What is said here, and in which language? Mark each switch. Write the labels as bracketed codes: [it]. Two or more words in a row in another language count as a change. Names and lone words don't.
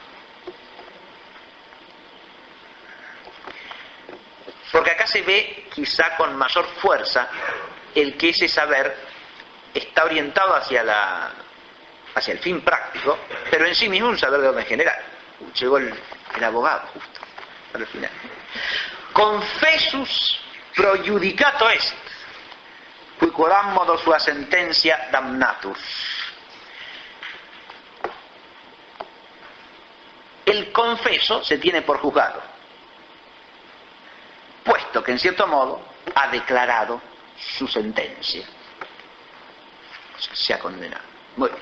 [es] Porque acá se ve quizá con mayor fuerza el que ese saber está orientado hacia el fin práctico, pero en sí mismo un saber de orden general. Llegó el abogado justo al final. [la] Confessus pro judicato est, qui quodammodo sua sentencia damnatur. [es] El confeso se tiene por juzgado, puesto que en cierto modo ha declarado su sentencia. O sea, se ha condenado. Muy bien.